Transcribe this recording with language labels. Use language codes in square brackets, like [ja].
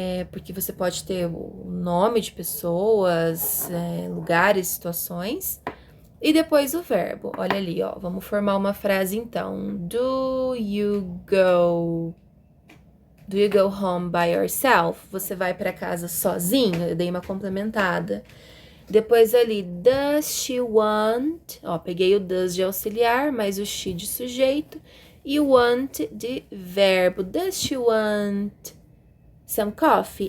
[pt] Porque você pode ter o nome de pessoas, lugares, situações. E depois o verbo. Olha ali, ó. Vamos formar uma frase então. [en] Do you go home by yourself? [pt] Você vai para casa sozinho? Eu dei uma complementada. Depois ali, does she want? Ó, peguei o does de auxiliar, mais o she de sujeito e o want de verbo. [en] Does she want some coffee?